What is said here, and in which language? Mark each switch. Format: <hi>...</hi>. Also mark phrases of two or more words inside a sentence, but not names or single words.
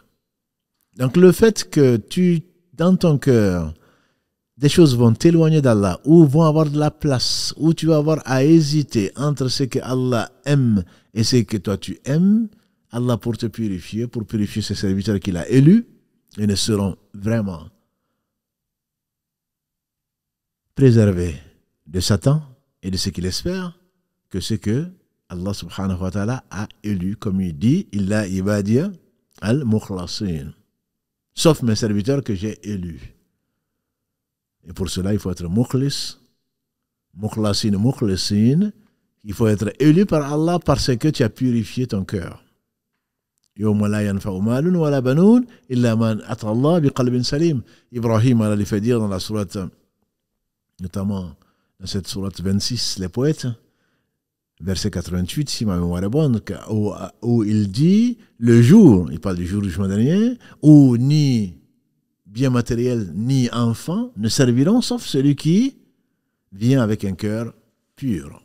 <fr>Donc, le fait que dans ton cœur, des choses vont t'éloigner d'Allah, ou vont avoir de la place, ou tu vas avoir à hésiter entre ce que Allah aime et ce que toi tu aimes, Allah pour te purifier, pour purifier ses serviteurs qu'il a élus, ils ne seront vraiment préservés de Satan et de ce qu'il espère que ce que Allah</fr> <ar>سبحانه وتعالى</ar> <fr>a élu, comme il dit,</fr> <ar>إلا عبادي المخلصين,</ar> <fr>sauf mes serviteurs que j'ai élus. Et pour cela, il faut être</fr> <ar>مخلص، مخلصين، مخلصين.</ar> <fr>Il faut être élu par Allah parce que tu as purifié ton cœur.</fr> <ar>يوم لا ينفع مال ولا بنون إلا من أتى الله بقلب سليم.</ar> <fr>Ibrahim a fait dire dans la sourate, notamment dans cette sourate 26, les poètes, verset 88, si ma mémoire est bonne, où il dit, le jour, il parle du jour du jugement dernier, où ni bien matériel ni enfant ne serviront sauf celui qui vient avec un cœur pur.</fr>